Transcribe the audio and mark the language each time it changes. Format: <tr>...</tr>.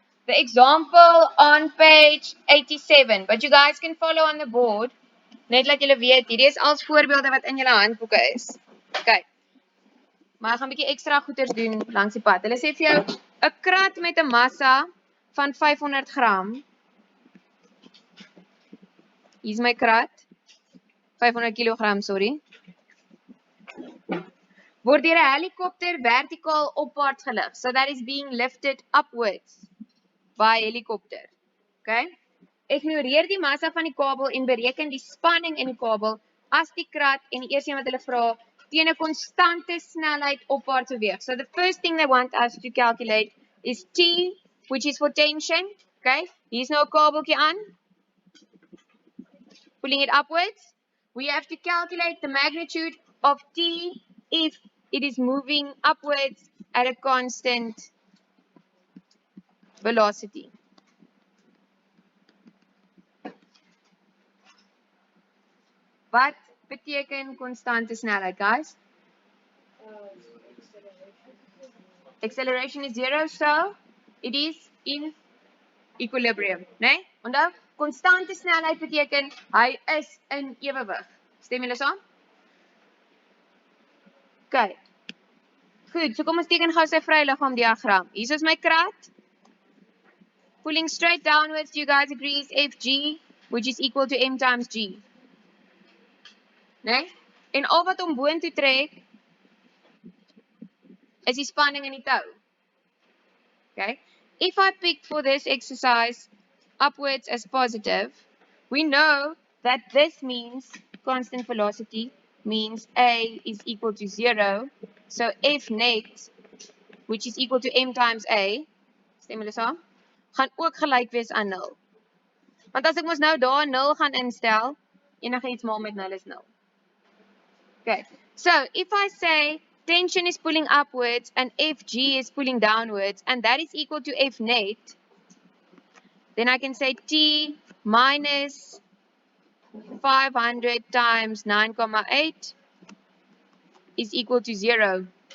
<en>the example on page 87, but you guys can follow on the board.</en> <af>Net laat julle weet, hierdie is als voorbeelde wat in julle handboeke is. Okay. Maar ek gaan 'n bietjie ekstra goeders doen langs die pad. Hulle sê vir jou 'n krat met 'n massa van 500 gram. Hier's my krat. 500 kg, sorry. Word deur 'n helikopter vertikaal opwaarts gelig.</af> <en>So that is being lifted upwards by helikopter. Okay?</en> <af>Ignoreer die massa van die kabel en bereken die spanning in die kabel as die krat en die eerste een wat hulle vra teen 'n konstante snelheid opwaarts beweeg.</af> <en>So the first thing they want us to calculate is T, which is for tension. Okay?</en> <af>Hier's nou 'n kabeltjie aan.</af> <en>Pulling it upwards. We have to calculate the magnitude of T if it is moving upwards at a constant velocity.</en> <af>Wat beteken konstante snelheid, guys?</af> <en>Acceleration is 0, so it is in equilibrium, né?</en> <af>Onthou, konstante snelheid beteken hy is in ewewig. Stem julle saam? Okay. Goed, so kom ons teken gou sy vryliggaam diagram. Hier is my krat.</af> <en>Pulling straight downwards, do you guys agree is Fg, which is equal to m times g?</en> <af>Nee? En al wat hom boontoe trek is die spanning in die tou. Okay?</af> <en>If I pick for this exercise upwards as positive, we know that this means constant velocity means A is equal to 0. So F net, which is equal to m times A,</en> <af>stem julle saam, gaan ook gelyk wees aan 0. Want as ek mos nou daar 0 gaan instel, enige iets maal met 0 is 0.</af> <en>Okay, so if I say tension is pulling upwards and Fg is pulling downwards, and that is equal to F net, then I can say T minus 500 times 9,8 is equal to 0.</en>